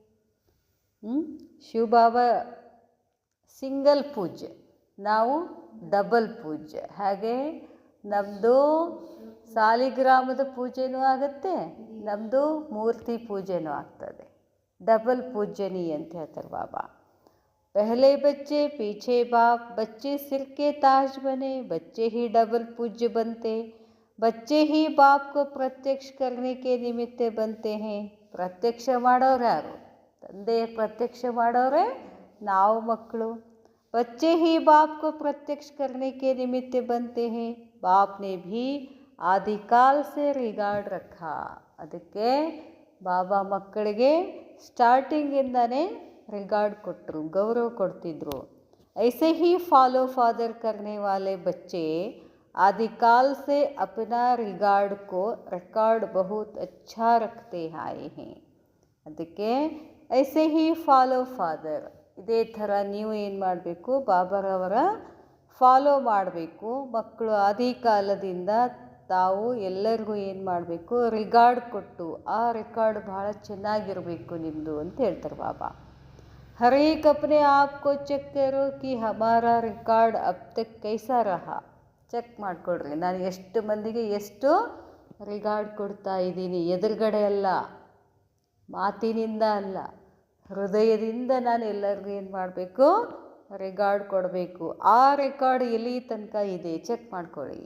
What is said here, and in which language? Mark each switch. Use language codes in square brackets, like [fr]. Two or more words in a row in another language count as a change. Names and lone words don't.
[kn] ಶಿವ ಬಾಬಾ ಸಿಂಗಲ್ ಪೂಜ್ಯ, ನಾವು ಡಬಲ್ ಪೂಜ್ಯ. ಹಾಗೆ ನಮ್ಮದು ಸಾಲಿಗ್ರಾಮದ ಪೂಜೆನೂ ಆಗುತ್ತೆ, ನಮ್ಮದು ಮೂರ್ತಿ ಪೂಜೆನೂ ಆಗ್ತದೆ. ಡಬಲ್ ಪೂಜನಿ ಅಂತ ಹೇಳ್ತಾರೆ ಬಾಬಾ. [hi] पहले बच्चे पीछे बाप, बच्चे सिर के ताज बने, बच्चे ही डबल पूज्य बनते, बच्चे ही बाप को प्रत्यक्ष करने के निमित्त बनते हैं. [kn] ಪ್ರತ್ಯಕ್ಷ ಮಾಡೋರು ಯಾರು? ತಂದೆ ಪ್ರತ್ಯಕ್ಷ ಮಾಡೋರೆ ನಾವು ಮಕ್ಕಳು. [hi] बच्चे ही बाप को प्रत्यक्ष करने के निमित्त बनते हैं. बाप ने भी आदिकाल से रिगार्ड रखा. [kn] ಅದಕ್ಕೆ ಬಾಬಾ ಮಕ್ಕಳಿಗೆ ಸ್ಟಾರ್ಟಿಂಗಿಂದನೇ ರಿಗಾರ್ಡ್ ಕೊಟ್ಟರು, ಗೌರವ ಕೊಡ್ತಿದ್ರು. [hi] ऐसे ही फॉलो फादर करने वाले बच्चे आदिकाल से अपना रिगार्ड को रिकॉर्ड बहुत अच्छा रखते आए हैं. [kn] ಅದಕ್ಕೆ [hi] ऐसे ही [en] follow father, [kn] ಇದೇ ಥರ ನೀವು ಏನು ಮಾಡಬೇಕು, ಬಾಬಾರವರ ಫಾಲೋ ಮಾಡಬೇಕು. ಮಕ್ಕಳು ಆದಿ ಕಾಲದಿಂದ ತಾವು ಎಲ್ಲರಿಗೂ ಏನು ಮಾಡಬೇಕು, ರಿಗಾರ್ಡ್ ಕೊಟ್ಟು ಆ ರೆಕಾರ್ಡ್ ಭಾಳ ಚೆನ್ನಾಗಿರಬೇಕು ನಿಮ್ಮದು ಅಂತ ಹೇಳ್ತಾರೆ ಬಾಬಾ. [hi] हर एक अपने आप को ಚೆಕ್ करो कि हमारा रिकॉर्ड अब तक कैसा रहा. [kn] ಚೆಕ್ ಮಾಡಿಕೊಡ್ರಿ, ನಾನು ಎಷ್ಟು ಮಂದಿಗೆ ಎಷ್ಟು ರಿಗಾರ್ಡ್ ಕೊಡ್ತಾ ಇದ್ದೀನಿ. ಎದುರುಗಡೆ ಅಲ್ಲ, ಮಾತಿನಿಂದ ಅಲ್ಲ, ಹೃದಯದಿಂದ ನಾನು ಎಲ್ಲರಿಗೂ ಏನು ಮಾಡಬೇಕು, ರಿಗಾರ್ಡ್ ಕೊಡಬೇಕು. ಆ ರೆಕಾರ್ಡ್ ಎಲ್ಲಿ ತನಕ ಇದೆ ಚೆಕ್ ಮಾಡ್ಕೊಳ್ಳಿ.